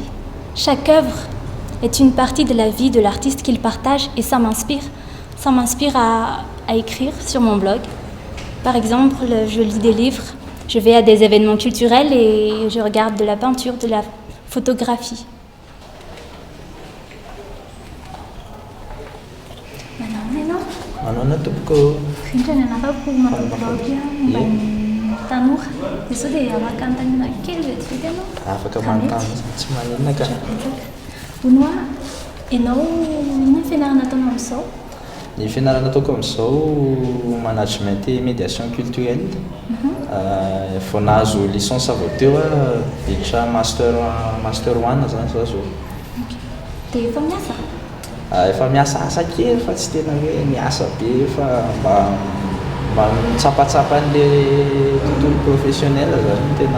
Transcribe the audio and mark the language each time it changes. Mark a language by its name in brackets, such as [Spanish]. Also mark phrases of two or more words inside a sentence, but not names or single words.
[French] Chaque œuvre est une partie de la vie de l'artiste qu'il partage et ça m'inspire. Ça m'inspire à écrire sur mon blog. Par exemple, je lis des livres, je vais à des événements culturels et je regarde de la peinture, de la photographie. [Malagasy] Tanora, izao dia afaka antanina kely vetivety ianao. Afaka manontany tsy maninona ka. Hono ianao ino fianarana ataonao amin'izao? Ny fianarana ataoko amin'izao [French] management et médiation culturelle. [Malagasy] Vao nahazo licence avy teo ditra master 1 zany zao. Dia efa miasa? Efa miasa asa kely fa tsy tena hoe miasa be fa mba mitsapatsapan'ilay tontolo professionnel zany tena.